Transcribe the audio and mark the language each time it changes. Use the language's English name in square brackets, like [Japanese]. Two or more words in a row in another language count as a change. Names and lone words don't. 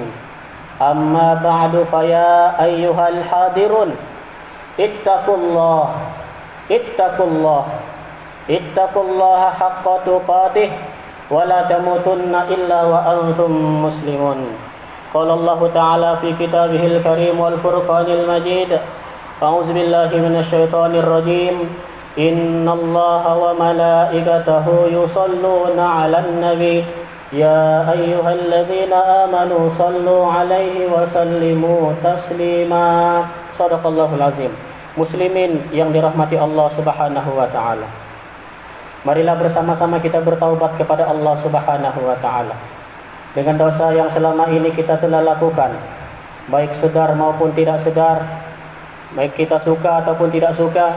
[Arabic] أما بعد، فيا أيها الحاضرون، اتقوا الله حق تقاته ولا تموتن إلا وأنتم مسلمون. قال الله تعالى في كتابه الكريم والفرقان المجيد. أعوذ بالله من الشيطان الرجيم. إن الله وملائكته يصلون على النبي يا أيها الذين آمنوا صلوا عليه وسلموا تسليما. صدق الله العظيم. [Malay] Muslimin yang dirahmati Allah [Arabic] سبحانه وتعالى. [Malay] Marilah bersama-sama kita bertaubat kepada Allah [Arabic] سبحانه وتعالى [Malay] dengan dosa yang selama ini kita telah lakukan, baik sedar maupun tidak sedar, baik kita suka ataupun tidak suka.